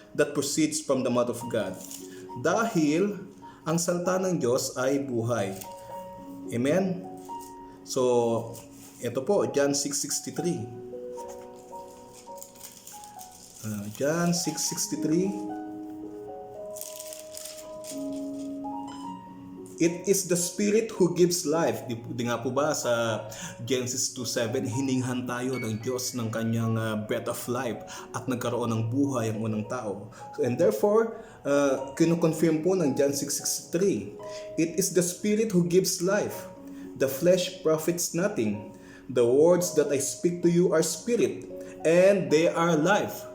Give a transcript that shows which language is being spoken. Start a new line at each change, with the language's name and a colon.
English: that proceeds from the mouth of God.
Filipino: Dahil ang salita ng Diyos ay buhay. Amen?
English: So,
Filipino: ito po, John 6:63.
English: John 6:63. It is the Spirit who gives life.
Filipino: Di nga po ba sa Genesis 2:7, hininghan tayo ng Diyos ng kanyang
English: breath of life
Filipino: at nagkaroon ng buhay ang unang tao.
English: And therefore,
Filipino: kinukonfirm po ng
English: John 6:63, it is the Spirit who gives life. The flesh profits nothing. The words that I speak to you are spirit, and they are life.